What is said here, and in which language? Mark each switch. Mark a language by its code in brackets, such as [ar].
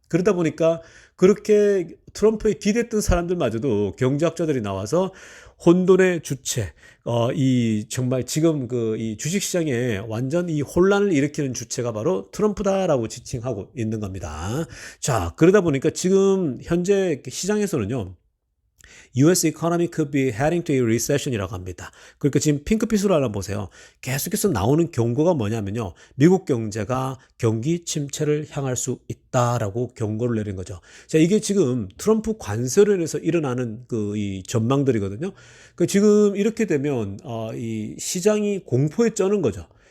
[ko] 그러다 보니까 그렇게 트럼프에 기대했던 사람들마저도 경제학자들이 나와서 혼돈의 주체, 이 정말 지금 그 이 주식시장에 완전 이 혼란을 일으키는 주체가 바로 트럼프다라고 지칭하고 있는 겁니다. 자, 그러다 보니까 지금 현재 시장에서는요. [en] US economy could be heading to a recession [ko] 이라고 합니다. 그러니까 지금 핑크빛으로 하나 보세요. 계속해서 나오는 경고가 뭐냐면요. 미국 경제가 경기 침체를 향할 수 있다라고 경고를 내린 거죠. 자, 이게 지금 트럼프 관세로 인해서 일어나는 그 이 전망들이거든요. 그 지금 이렇게 되면 이 시장이 공포에 쩌는 거죠.